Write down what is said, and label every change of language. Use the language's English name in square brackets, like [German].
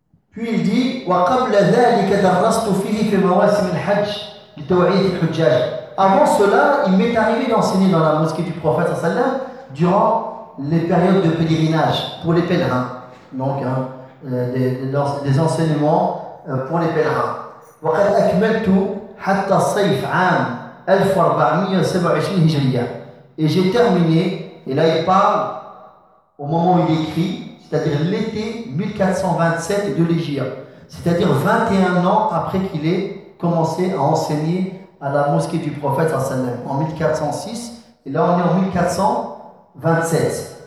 [French] Puis il dit, « [Arabic] وَقَبْلَ ذَلِكَ دَرَّسْتُ فِيهِ فِي مَوَاسِمِ الْحَجِ لِتَوْعِيدِ الْحُجَّاجِ [French] » Avant cela, il m'est arrivé d'enseigner dans la mosquée du prophète, durant les périodes de pèlerinage pour les pèlerins, donc des enseignements pour les pèlerins. [Arabic] وَقَدْ أَكْمَلْتُ حَتَّى الصَّيْفْ عَامْ 1427 Hijriya. [French] Et j'ai terminé, et là il parle au moment où il écrit, c'est-à-dire l'été 1427 de l'Hégire, c'est-à-dire 21 ans après qu'il ait commencé à enseigner à la mosquée du prophète en 1406, et là on est en 1427.